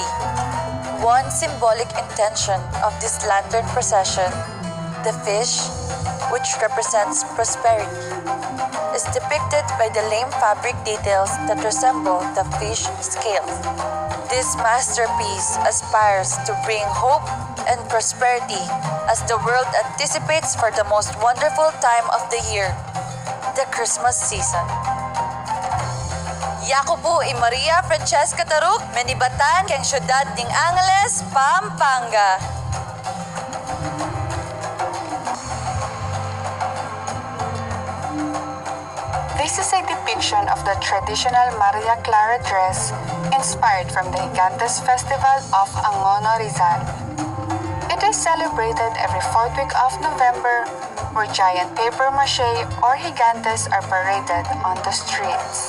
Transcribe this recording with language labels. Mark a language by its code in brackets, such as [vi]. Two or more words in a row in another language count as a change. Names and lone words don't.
[en] One symbolic intention of this lantern procession, the fish, which represents prosperity, is depicted by the lame fabric details that resemble the fish scales. This masterpiece aspires to bring hope and prosperity as the world anticipates for the most wonderful time of the year, the Christmas season. [pam] Yako po i Maria Francesca Taruk, Menibatan, keng syudad ning Angeles, Pampanga. [en] This is a depiction of the traditional Maria Clara dress inspired from the Gigantes Festival of Angono, Rizal. It is celebrated every fourth week of November, where giant paper mache or gigantes are paraded on the streets.